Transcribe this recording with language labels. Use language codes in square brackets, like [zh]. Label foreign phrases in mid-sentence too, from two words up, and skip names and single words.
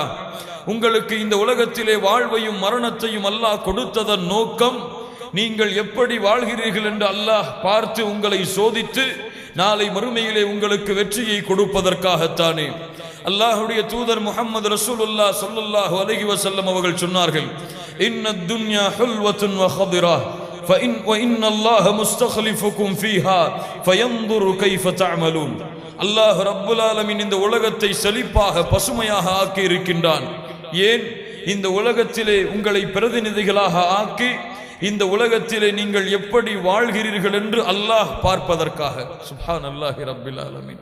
[ta] உங்களுக்கு இந்த உலகத்திலே வாழ்வையும் மரணத்தையும் அல்லாஹ் கொடுத்ததன் நோக்கம் நீங்கள் எப்படி வாழ்கிறீர்கள் என்று அல்லாஹ் பார்த்து உங்களை சோதித்து நாளை மறுமையிலே உங்களுக்கு வெற்றியை கொடுப்பதற்காகத்தானே. அல்லாஹ்வுடைய தூதர் முஹம்மது ரசூலுல்லாஹ் [ar] صلى الله عليه وسلم [ta] அவர்கள் சொன்னார்கள், [ar] إن الدنيا حلوة خضرة وإن الله مستخلفكم فيها فينظر كيف تعملون. [ta] அல்லாஹ் [ar] رب العالمين [ta] இந்த உலகத்தை செழிப்பாக பசுமையாக ஆக்கி இருக்கின்றான். ஏன்? இந்த உலகத்திலே உங்களை பிரதிநிதிகளாக ஆக்கி இந்த உலகத்திலே நீங்கள் எப்படி வாழ்கிறீர்கள் என்று அல்லாஹ் பார்ப்பதற்காக. [ar] سبحان الله رب العالمين.